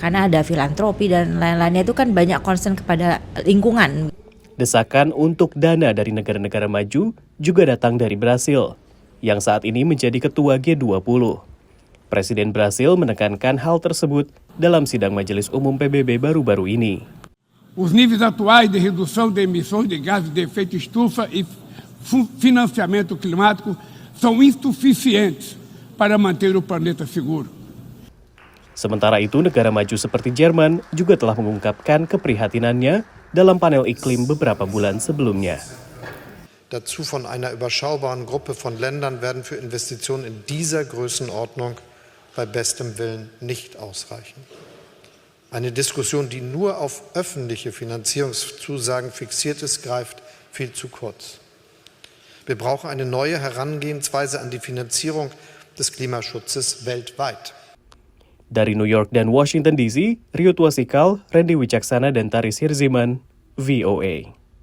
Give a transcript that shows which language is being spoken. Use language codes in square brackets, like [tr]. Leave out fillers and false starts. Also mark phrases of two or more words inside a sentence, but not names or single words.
[id] Karena ada filantropi dan lain-lainnya itu kan banyak concern kepada lingkungan. Desakan untuk dana dari negara-negara maju juga datang dari Brasil, yang saat ini menjadi ketua G20. Presiden Brasil menekankan hal tersebut dalam sidang Majelis Umum PBB baru-baru ini. [pt] Os níveis atuais de redução de emissões de gases de efeito estufa e financiamento climático são insuficientes para manter o planeta seguro. [id] Sementara itu, negara maju seperti Jerman juga telah mengungkapkan keprihatinannya dalam panel iklim beberapa bulan sebelumnya. [de] Dazu von einer überschaubaren Gruppe von Ländern werden für Investitionen in dieser Größenordnung bei bestem Willen nicht ausreichen. Eine Diskussion, die nur auf öffentliche Finanzierungszusagen fixiert ist, greift viel zu kurz. Wir brauchen eine neue Herangehensweise an die Finanzierung des Klimaschutzes weltweit. [id] Dari New York dan Washington DC, Rio Tuasikal, Randy Wicaksana dan Taris Hirziman, VOA.